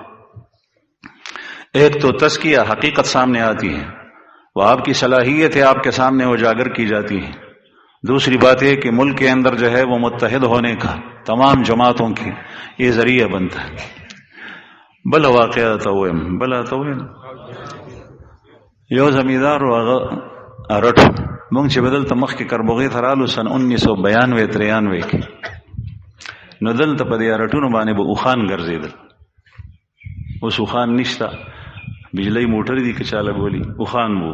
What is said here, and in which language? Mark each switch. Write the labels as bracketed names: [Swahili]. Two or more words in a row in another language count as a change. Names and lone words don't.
[Urdu] ایک تو تزکیہ حقیقت سامنے آتی ہے، وہ آپ کی صلاحیت ہے آپ کے سامنے اجاگر کی جاتی ہے. دوسری بات یہ کہ ملک کے اندر جو ہے وہ متحد ہونے کا تمام جماعتوں کی یہ ذریعہ بنتا ہے. [Pashto] بلا واقعہ تویم بلا تویم یو زمیندار هغه ارټ مونږ چې بدلته مخکې کربوغې ته رالو سن 1992-93 کې، نو دلته په دې ارټونو باندې به اوخان ګرځېدل. اوس اوخان نشته، بجلی موټر دي که چاله بولی اوخان وو.